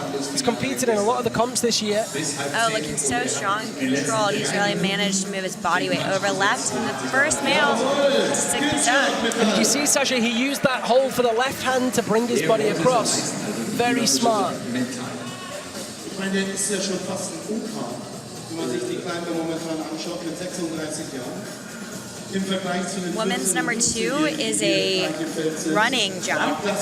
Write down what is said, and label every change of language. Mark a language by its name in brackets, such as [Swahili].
[English] She's competed in a lot of the comps this year. Oh, looking so strong and controlled. He's really managed to move his body weight over left. And the first male to stick the zone. And you see, Sasha, he used that hold for the left hand to bring his body across. Very smart. [German] Ich meine, der ist ja schon fast ein Opa, wenn man sich die Climber momentan anschaut mit 36 Jahren. [English] Women's number 2 is a running jump.